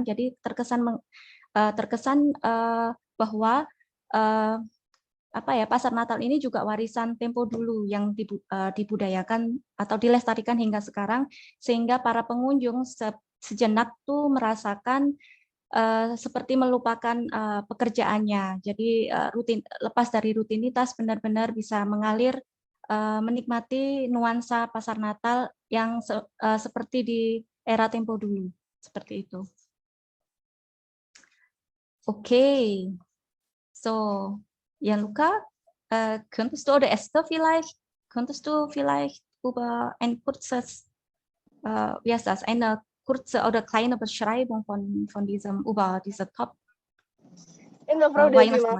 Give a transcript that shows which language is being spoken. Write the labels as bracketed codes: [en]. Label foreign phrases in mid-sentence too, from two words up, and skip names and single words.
[id] Jadi terkesan bahwa pasar Natal ini juga warisan tempo dulu yang dibudayakan atau dilestarikan hingga sekarang, sehingga para pengunjung sejenak tuh merasakan seperti melupakan pekerjaannya. Jadi lepas dari rutinitas, benar-benar bisa mengalir menikmati nuansa pasar Natal yang seperti di era tempo dulu, seperti itu. [de] Okay, so Yanluka, könntest du oder Esther vielleicht über ein kurzes, eine kurze oder kleine Beschreibung von dieser Top Weihnachtsmarkt.